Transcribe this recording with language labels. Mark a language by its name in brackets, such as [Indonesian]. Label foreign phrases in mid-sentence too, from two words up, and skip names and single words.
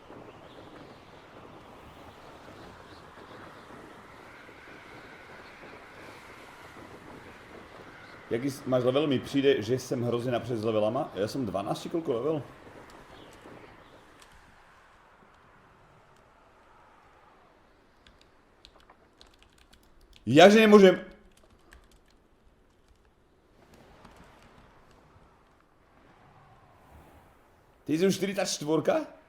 [Czech] Jaký máš level? Mi přijde, že jsem hrozně napřed s levelama. Já jsem 12, [Slovak] koľko level? Jaže nemôžem. [Czech] Ty jsi už 44?